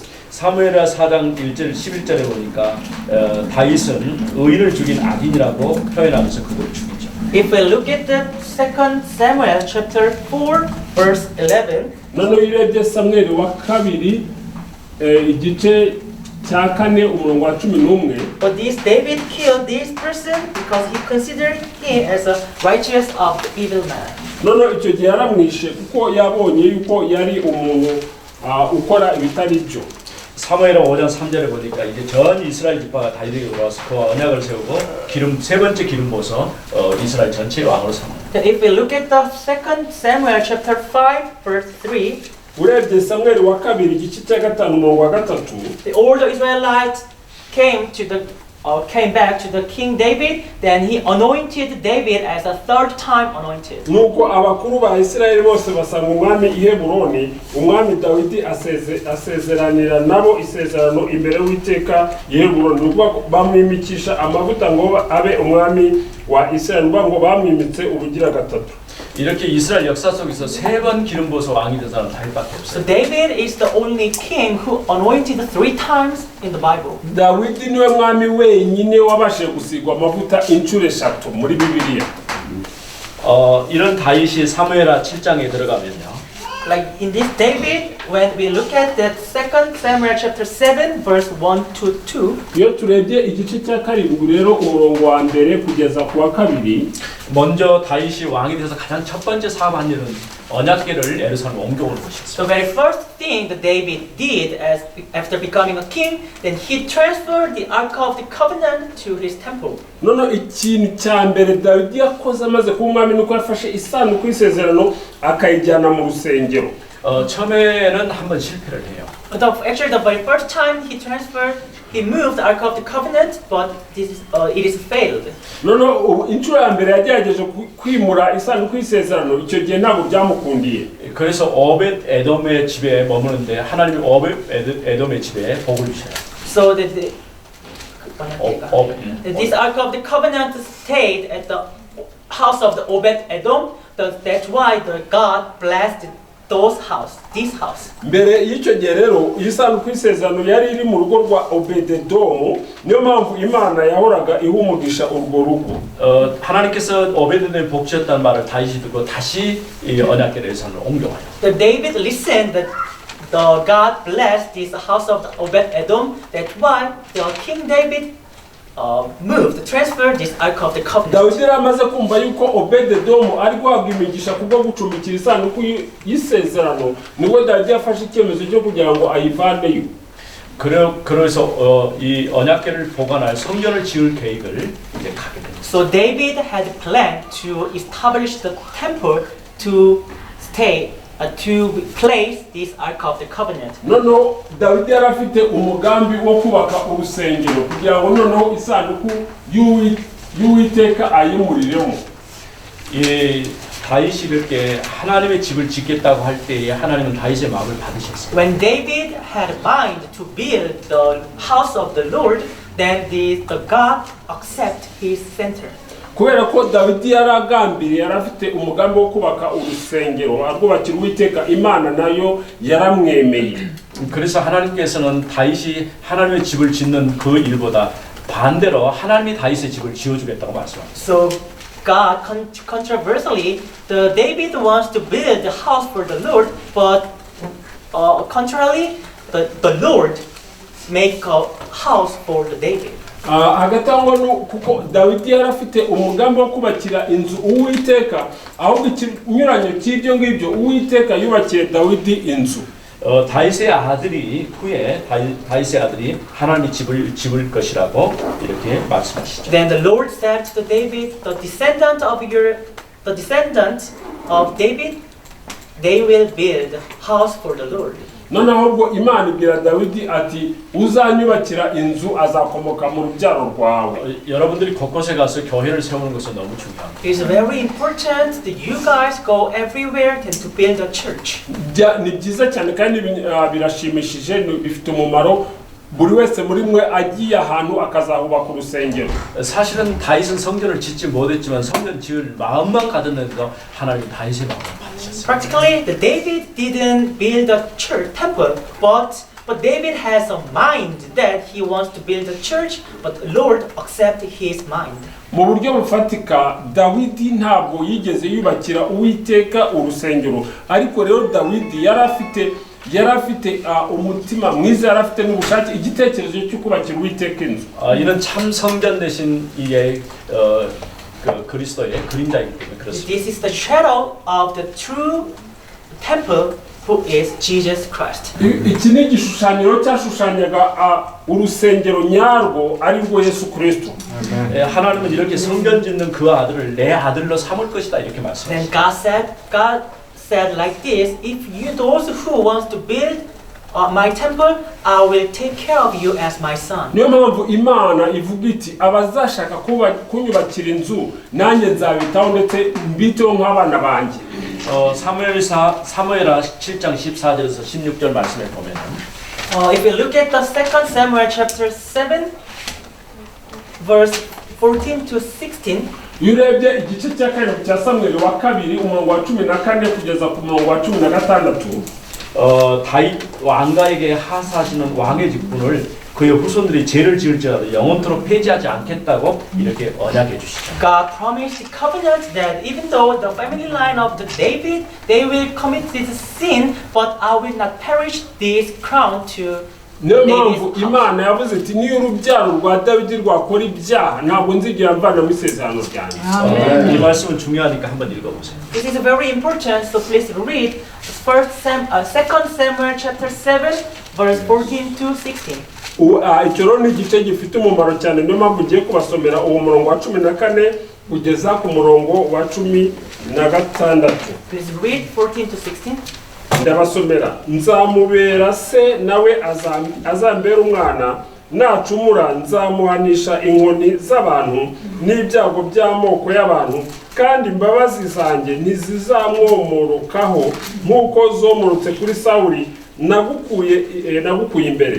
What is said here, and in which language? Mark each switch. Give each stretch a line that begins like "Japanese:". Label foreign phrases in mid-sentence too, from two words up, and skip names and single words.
Korean: 사무엘하 4장 1절 11절에 보니까 다윗은 의인을 죽인 악인이라고 표현하면서 그들을 죽이죠.
English: If we look at the second Samuel chapter 4 verse 11,
Kinyarwanda: noneho irebye samweli wa kabiri igice cya kane umurongo wa 11,
English: but this David killed this person because he considered him as a righteous of the evil man.
Kinyarwanda: noneho icyo gihe yaramwishe kuko yabonye yuko yari umuntu ukora ibitari byo.
Korean: 사무엘하 5장 3절에 보니까 이제 전 이스라엘 지파가 다윗에게 돌아와서 그와 언약을 세우고 세 번째 기름 부어서 이스라엘 전체의 왕으로 삼는다.
English: If we look at the second Samuel chapter 5 verse 3,
Kinyarwanda: urebye samweli wa kabiri igice cya gatanu umurongo wa gatatu,
English: the older Israelites came back to the King David, then he anointed David as a third time anointed.
Kinyarwanda: nuko abakuru ba isirayeli bose basanga umwami i heburoni, umwami dawidi asezeranira nabo isezerano imbere y'uwiteka i heburoni, nuko bamwimikisha amavuta ngo abe umwami wa isirayeli, ngo bamwimitse ubugira gatatu.
Korean: 이렇게 이스라엘 역사 속에서 세 번 기름 부어서 왕이 된 사람은 다윗밖에 So 없어요.
English: David is the only king who anointed 3 times in the Bible.
Kinyarwanda: dawidi niwe mwami wenyine wabashije gusigwa amavuta inshuro 3 muri bibiliya.
Korean: 이런 다윗이 사무엘하 7장에 들어가면요.
English: Like in this David, when we look at that second Samuel chapter 7 verse 1 to 2,
Kinyarwanda: iyo turebye igice cya karindwi rero umurongo wa mbere kugeza ku wa kabiri,
Korean: 먼저 다윗이 왕이 돼서 가장 첫 번째 사업한 일은 언약궤를 예루살렘 옮겨오는 것이었어요.
English: the very first thing that David did after becoming a king, then he transferred the Ark of the Covenant to his temple.
Kinyarwanda: noneho ikintu cya mbere dawidi yakoze amaze kuba umwami nuko yafashe isanduku y'isezerano akayijyana mu rusengero.
Korean: 처음에는 한번 실패를 해요.
English: Actually, the very first time he moved the Ark of the Covenant, but it is failed.
Kinyarwanda: noneho inshuro ya mbere yagerageje kwimura isanduku y'isezerano, icyo gihe ntabwo byamukundiye.
Korean: 그래서 오벳 에돔의 집에 머무는데 하나님이 오벳 에돔의 집에 복을 주셔요. So 오벳.
English: this Ark of the Covenant stayed at the house of the Obed Edom. That's why God blessed this house.
Kinyarwanda: mbere y'icyo gihe rero isanduku y'isezerano yari iri mu rugo rwa Obededomu, niyo mpamvu Imana yahoraga ihumugisha urwo rugo.
Korean: 하나님께서 오베데돔에 복 주셨다는 말을 다윗이 듣고 다시 이 언약궤를 예루살렘으로 옮겨와요.
English: The David listened that the God blessed this house of Obed-Edom. That's why the King David transferred this Ark of the Covenant.
Kinyarwanda: Dawidi amaze kumva yuko Obededomu ari guhabwa imigisha kubwo gucumbikira isanduku y'isezerano, nibwo Dawidi yafashe icyemezo cyo kugira ngo ayivaneyo.
Korean: 그래서 이 언약궤를 보관할 성전을 지을 계획을 이제 가게 됩니다.
English: So David had planned to establish the temple to place this Ark of the Covenant.
Kinyarwanda: Noneho Dawidi yari afite umugambi wo kubaka urusengero kugira ngo noneho isanduku y'Uwiteka ayimuriremo.
Korean: 이 다윗이 이렇게 하나님의 집을 짓겠다고 할 때에 하나님은 다윗의 마음을 받으셨어요.
English: When David had mind to build the house of the Lord, then the God accept his center.
Kinyarwanda: kubera ko Dawidi yaragambiriye, yari afite umugambi wo kubaka urusengero arwubakira Uwiteka, Imana nayo yaramwemeye.
Korean: 그래서 하나님께서는 다윗이 하나님의 집을 짓는 그 일보다 반대로 하나님이 다윗의 집을 지어주겠다고 말씀합니다.
English: So God controversially, the David wants to build the house for the Lord, but contrarily, the Lord make a house for the David.
Kinyarwanda: hagati aho kuko Dawidi yari afite umugambi wo kubakira inzu Uwiteka, ahubwo ikinyuranyo cy'ibyo ngibyo Uwiteka yubakiye Dawidi inzu.
Korean: 다윗의 아들이 후에 다윗의 아들이 하나님의 집을 지을 것이라고 이렇게 말씀하시죠.
English: Then the Lord said to David, the descendant of David, they will build house for the Lord.
Kinyarwanda: noneho ubwo Imana ibwira Dawidi ati uzanyubakira inzu azakomoka mu rubyaro rwawe.
Korean: 여러분들이 곳곳에 가서 교회를 세우는 것은 너무 중요합니다.
English: It's very important that you guys go everywhere and to build a church.
Kinyarwanda: ni byiza cyane kandi birashimishije, bifite umumaro. buri wese muri mwe agiye ahantu akazahubaka urusengero.
Korean: 사실은 다윗은 성전을 짓지 못했지만 성전 지을 마음만 가졌는데도 하나님 다윗의 마음을 받으셨어요.
English: Practically, the David didn't build a church temple, but David has a mind that he wants to build a church, but the Lord accepted his mind.
Kinyarwanda: mu buryo bufatika Dawidi ntabwo yigeze yubakira Uwiteka urusengero, ariko rero Dawidi yari afite umutima mwiza, yari afite n'ubushake, igitekerezo cyo kubakira Uwiteka inzu.
Korean: 이는 참 성전 대신 이게 그리스도의 그림자이기 때문에 그렇습니다.
English: This is the shadow of the true temple, who is Jesus Christ.
Kinyarwanda: iki ni igishushanyo cyashushanyaga urusengero nyarwo ari rwo Yesu Kristo.
Korean: 하나님은 이렇게 성전 짓는 그 아들을 내 아들로 삼을 것이다 이렇게 Then 말씀하셨어요.
English: God said like this: if you those who wants to build my temple, I will take care of you as my son.
Kinyarwanda: niyo mpamvu Imana ivuga iti abazashaka kunyubakira inzu nanjye nzabitaho ndetse mbiteho nk'abana banjye.
Korean: 사무엘하 7장 14절에서 16절 말씀에 보면은
English: If you look at the 2 Samuel chapter 7, verse 14 to 16,
Kinyarwanda: iyo urebye igice cya kabiri cya Samweli wa kabiri umurongo wa 14 kugeza ku murongo wa 16,
Korean: 다윗 왕가에게 하사하시는 왕의 직분을 그의 후손들이 죄를 지을지라도 영원토록 폐지하지 않겠다고 이렇게 언약해 주시죠.
English: God promised the covenant that even though the family line of the David, they will commit this sin, but I will not perish this crown to
Kinyarwanda: niyo mpamvu Imana yavuze iti niyo urubyaro rwa Dawidi rwakora ibyaha ntabwo nzigera mvana mu isezerano ryanjye.
Korean: 이 말씀은 중요하니까 한번 읽어보세요.
English: This is very important, so please read 2 Samuel chapter 7, verse 14 to 16.
Kinyarwanda: icyo rero ni igice gifite umumaro cyane, niyo mpamvu ugiye kubasomera uwo murongo wa 14 kugeza ku murongo wa 16.
English: Please read 14 to 16.
Kinyarwanda: ndabasomera. nzamubera se nawe azambera umwana, nacumura nzamuhanisha inkoni z'abantu n'ibyago by'amoko y'abantu, kandi imbabazi zanjye ntizizamwomorokaho nk'uko zomorotse kuri Sawuli nagukuye imbere.